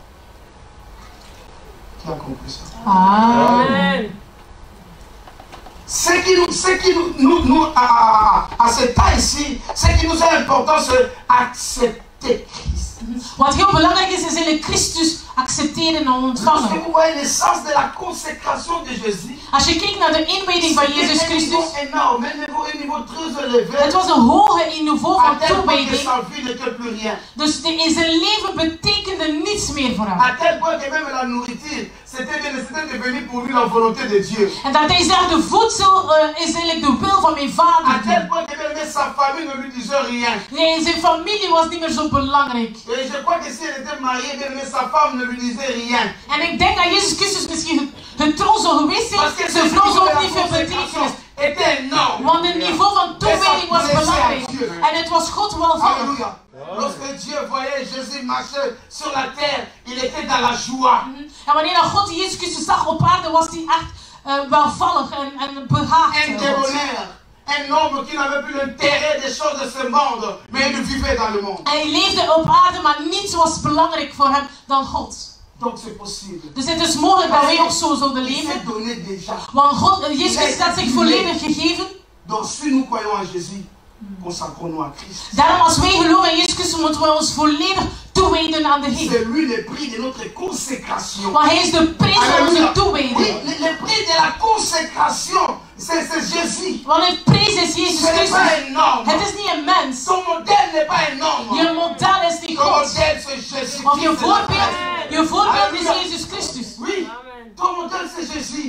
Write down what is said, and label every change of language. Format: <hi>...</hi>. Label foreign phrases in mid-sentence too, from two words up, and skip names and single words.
<fr>Qui a compris ça? Amen. Amen. à ce temps ici, ce qui nous est important, c'est accepter Christ.</fr> <nl>Wat heel belangrijk is eigenlijk Christus accepteren en</nl> <fr>Lorsque</fr> <nl>ontvangen.</nl> <fr>vous voyez l'essence de la consécration de Jésus,</fr> <nl>Als je kijkt naar de inwijding van Jezus</nl> <fr>c'était un</fr> <nl>Christus,</nl> <fr>niveau énorme, un niveau très élevé,</fr> <nl>het was een hoge niveau</nl> <fr>à</fr> <nl>van</nl> <fr>tel point que</fr> <nl>toewijding.</nl> <fr>sa vie n'était plus rien.</fr> <nl>Dus in zijn leven betekende niets meer voor hem.</nl> <fr>À tel point que même la nourriture, c'était devenu pour lui la volonté de Dieu.</fr> <nl>En dat hij zegt, de voedsel is eigenlijk de wil van mijn</nl> <fr>À</fr> <nl>vader.</nl> <fr>tel point que même sa famille ne lui disait rien.</fr> <nl>Nee, zijn familie was niet meer zo belangrijk.</nl> <fr>Et je crois que si elle était mariée, même sa femme ne lui disait rien.</fr> <nl>En ik denk dat Jezus Christus misschien getrouwd zou geweest</nl> <fr>Parce</fr> <nl>zijn,</nl> <fr>que</fr> <nl>zijn</nl> <fr>ce</fr> <nl>vrouw</nl> <fr>niveau de</fr> <nl>zou</nl> <fr>la</fr> <nl>niet veel</nl> <fr>consécration</fr> <nl>betekenen.</nl> <fr>était énorme.</fr> <nl>Want het niveau van toewijding was belangrijk. En het was God welvallig.</nl> <fr>Alléluia. Lorsque Dieu voyait Jésus marcher sur la terre, il était dans la joie.</fr> <nl>En wanneer dat God Jezus Christus zag op aarde, was hij echt welvallig en behaagd.</nl> <fr>Un débonnaire. Un homme qui n'avait plus l'intérêt des choses de ce monde, mais il vivait dans le monde.</fr> <nl>Hij leefde op aarde, maar niets was belangrijk voor hem dan God.</nl> <fr>Donc c'est possible.</fr> <nl>Dus het is mogelijk dat wij ook zo zouden</nl> <fr>Il s'est</fr> <nl>leven.</nl> <fr>donné déjà.</fr> <nl>Want God, Jezus Christus had zich volledig gegeven.</nl> <fr>Donc si nous croyons en Jésus, consacrons-nous à Christ.</fr> <nl>Daarom als wij geloven in Jezus Christus, moeten we ons volledig toewijden aan de Heer.</nl> <fr>C'est lui le prix de notre consécration.</fr> <nl>Want Hij is de prijs van onze toewijding.</nl> <fr>Oui, le prix de la consécration, c'est Jésus.</fr> <nl>Want het prijs is Jezus</nl> <fr>Ce n'est</fr> <nl>Christus.</nl> <fr>pas un homme.</fr> <nl>Het is niet een mens.</nl> <fr>Ton modèle n'est pas un homme.</fr> <nl>Je model is niet</nl> <fr>Ton</fr> <nl>God.</nl> <fr>modèle c'est Jésus.</fr> <nl>Of je voorbeeld is Jezus Christus.</nl> <fr>Oui, ton modèle c'est Jésus.</fr>